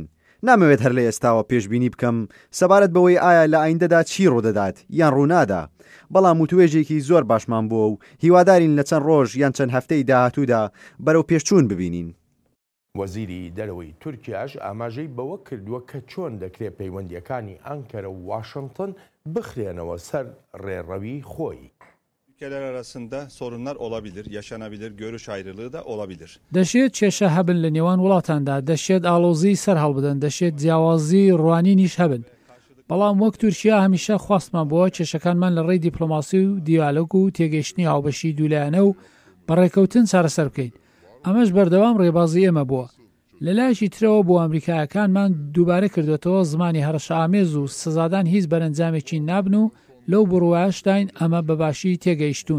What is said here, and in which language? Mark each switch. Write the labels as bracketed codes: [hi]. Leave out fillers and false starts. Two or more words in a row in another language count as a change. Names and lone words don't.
[ckb] نامەوێت هەر لە ئێستاوە پێشبینی بکەم سەبارەت بەوەی ئایا لە ئایندەدا چی ڕوودەدات یان ڕوونادا، بەڵام وتوێژێکی زۆر باشمان بووە و هیوادارین لە چەند ڕۆژ یان چەند هەفتەی داهاتوودا بەرەو پێشچوون ببینین. وەزیری دەرەوەی تورکیاش ئاماژەی بەوە کردووە کە چۆن دەکرێت پەیوەندیەکانی ئەنکەرە و واشنگتن بخرێنەوە سەر ڕێڕەوی خۆی. [tr] Ülkeler arasında sorunlar olabilir, yaşanabilir, görüş ayrılığı da olabilir. [ckb] دەشێت کێشە هەبن لە نێوان وڵاتاندا، دەشێت ئاڵۆزی سەر هەڵبدەن، دەشێت جیاوازی ڕوانینیش هەبن. بەڵام وەک تورکیا هەمیشە خواستمان بووە کێشەکانمان لە ڕێی دیپلۆماسی و دیالۆگ و تێگەیشتنی هاوبەشی دوولایەنە و بەڕێکەوتن چارەسەر بکەین. ئەمەش بەردەوام ڕێبازی ئێمە بووە. لە لایەکی ترەوە بۆ ئەمریکایەکانمان دووبارە کردوێتەوە زمانی هەرشەئامێز و سزادان هیچ بەرەنجامێکی نابن و لەو بڕواایشداین ئەمە بەباشی تێگەیشتون.